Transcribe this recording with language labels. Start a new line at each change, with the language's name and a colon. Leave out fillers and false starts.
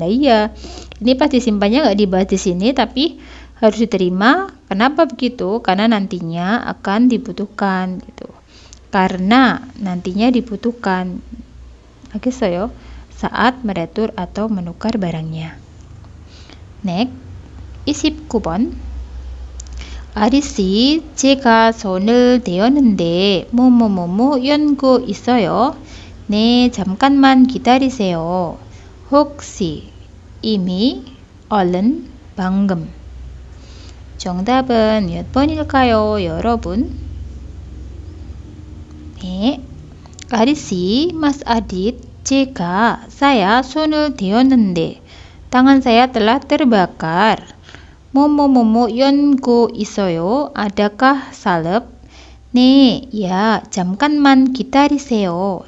Indonesian: Nah iya, ini pas disimpannya nggak dibahas di sini tapi harus diterima. Kenapa begitu? Karena nantinya akan dibutuhkan gitu. Karena nantinya dibutuhkan.
Korean: 알겠어요?
Indonesian: Saat meretur atau menukar barangnya.
English: Next, 29번.
Korean: 아리씨, 제가 손을 대었는데 뭐뭐뭐뭐 연고 있어요. 네, 잠깐만 기다리세요. 혹시, 이미, 얼른, 방금. 정답은 몇 번일까요, 여러분?
Indonesian: 네, 아리씨, Mas Adit, saya
Korean: 손을 대었는데
Indonesian: tangan saya telah terbakar.
Korean: 뭐뭐뭐뭐 연고 있어요.
Indonesian: Adakah salep?
Korean: 네, ya, 잠깐만 기다리세요.